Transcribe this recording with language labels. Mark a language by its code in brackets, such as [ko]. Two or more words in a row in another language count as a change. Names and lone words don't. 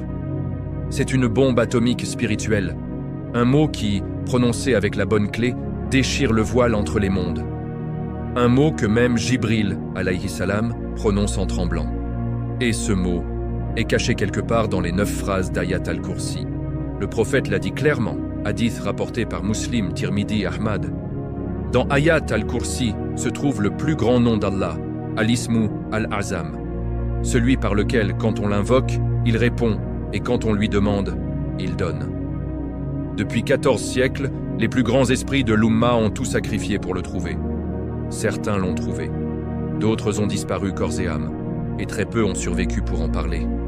[fr] C'est une bombe atomique spirituelle, un mot qui, prononcé avec la bonne clé, déchire le voile entre les mondes. Un mot que même Jibril, [ar] عليه السلام, [fr] prononce en tremblant. Et ce mot est caché quelque part dans les 9 phrases d'Ayat al-Kursi. Le prophète l'a dit clairement, hadith rapporté par Muslim, Tirmidhi, Ahmad. Dans Ayat al-Kursi se trouve le plus grand nom d'Allah, [ar] الاسم الأعظم, [fr] celui par lequel, quand on l'invoque, il répond, et quand on lui demande, il donne. Depuis 14 siècles, les plus grands esprits de l'Umma ont tout sacrifié pour le trouver. Certains l'ont trouvé, d'autres ont disparu corps et âme, et très peu ont survécu pour en parler.